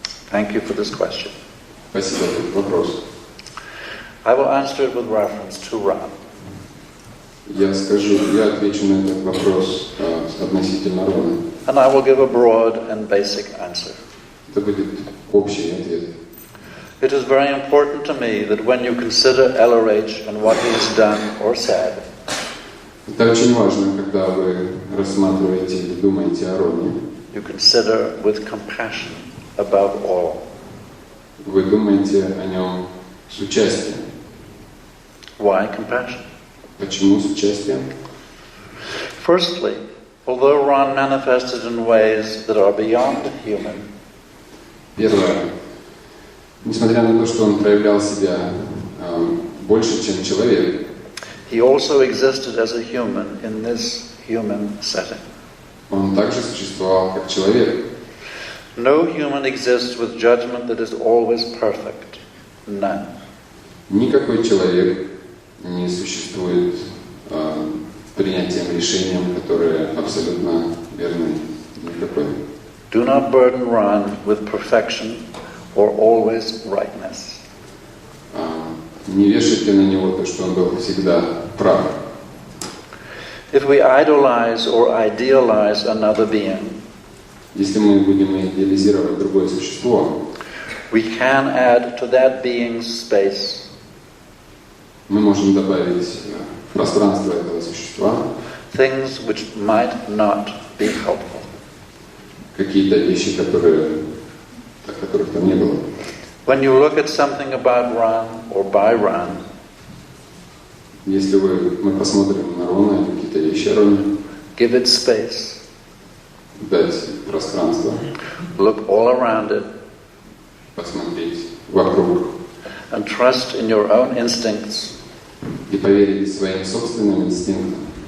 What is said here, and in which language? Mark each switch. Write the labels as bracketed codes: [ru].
[en] Thank you for this question. [ru] Спасибо за этот вопрос. [en] I will answer it with reference to Ron. [ru] Я отвечу на этот вопрос относительно Рона. [en] And I will give a broad and basic answer. [ru] Это будет общий ответ. [en] It is very important to me that when you consider LRH and what he has done or said, [ru] Это очень важно, когда вы рассматриваете или думаете о Роне. [en] you consider with compassion above all. [ru] Вы думаете о нем с участием. [en] Why compassion? [ru] Почему с участием? [en] Firstly, although Ron manifested in ways that are beyond human, [ru] Первое. Несмотря на то, что он проявлял себя больше, чем человек. [en] He also existed as a human in this human setting. [ru] Он также существовал как человек. [en] No human exists with judgment that is always perfect. None. [ru] Никакой человек не существует принятием решением, которые абсолютно верны. Никакой. [en] Do not burden Ron with perfection or always rightness. [ru] Не вешайте на него то, что он был всегда прав. [en] If we idolize or idealize another being, [ru] Если мы будем идеализировать другое существо, [en] we can add to that being's space [ru] мы можем добавить в пространство этого существа [en] things which might not be helpful. [ru] какие-то вещи, которых там не было. [en] When you look at something about Ron or by Ron, [ru] Если мы посмотрим на Рона, какие-то вещи о Роне, [en] give it space, [ru] дать пространство, [en] look all around it, [ru] посмотреть вокруг [en] and trust in your own instincts, [ru] и поверить своим собственным инстинктам,